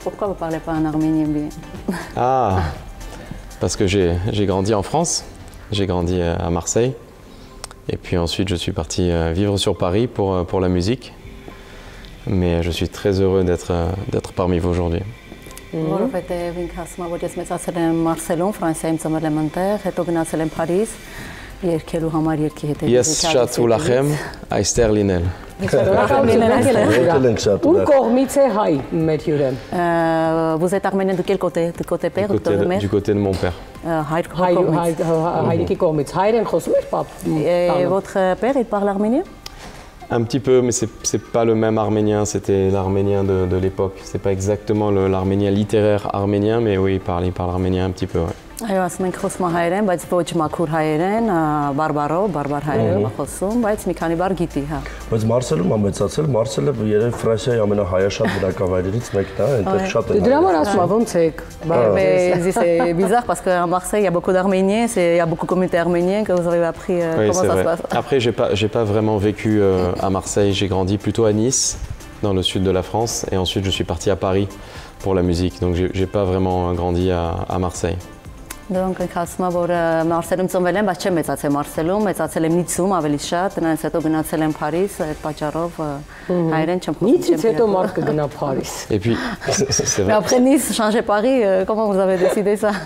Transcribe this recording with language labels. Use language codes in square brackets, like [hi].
[fr] Pourquoi vous parlez pas en arménien bien? Ah, parce que j'ai grandi en France, j'ai grandi à Marseille. Et puis ensuite, je suis parti vivre sur Paris pour la musique. Mais je suis très heureux d'être parmi vous aujourd'hui. [hy] Որովհետև ինքը ասում է, որ ես մեծացել եմ Մարսելում, Ֆրանսիայում ծնվել եմ այնտեղ, հետո գնացել եմ Փարիզ, երկելու համար երկի հետ։ Yes, Chatou Lachem, Aister Linel. Ում կողմից է հայ մեր հյուրը։ [fr] Vous êtes arménien de quel côté? Du côté père ou de mère? Du côté de mon père. [hy] Հայրիկի կողմից հայերեն խոսում էր պապ։ [fr] Et votre père, il parle arménien? Un petit peu, mais c'est pas le même arménien, c'était l'arménien de l'époque. C'est pas exactement l'arménien littéraire arménien, mais oui, il parle arménien un petit peu, ouais. [hy] Այո, ասում ենք խոսում հայերեն, բայց ոչ մաքուր հայերեն, բարբար հայերեն խոսում, բայց մի քանի բառ գիտի, հա։ Բայց Մարսելում է մեծացել, Մարսելը երբ Ֆրանսիայի ամենահայաշատ բնակավայրերից մեկն է, այնտեղ շատ են։ Դրա համար ասում եմ, ոնց եք։ [fr] C'est bizarre parce qu'à Marseille, il y a beaucoup d'Arméniens, il y a beaucoup de communautés arméniennes que vous avez appris oui, comment ça se passe. Après, j'ai pas vraiment vécu à Marseille, j'ai grandi plutôt à Nice, dans le sud de la France, et ensuite je suis parti à Paris pour la musique, donc j'ai pas vraiment grandi à Marseille. [hy] Donc, ինքը ասում է, որ Մարսելում ծնվել եմ, բայց չեմ մեծացել Մարսելում, մեծացել եմ Նիցում ավելի շատ, նրանից հետո գնացել եմ Փարիզ, այդ պատճառով հայերեն չեմ խոսում։ Նիցից հետո մարդ կգնա Փարիզ։ [fr] Et puis, c'est vrai. Mais après Nice, changer Paris, comment vous avez décidé ça?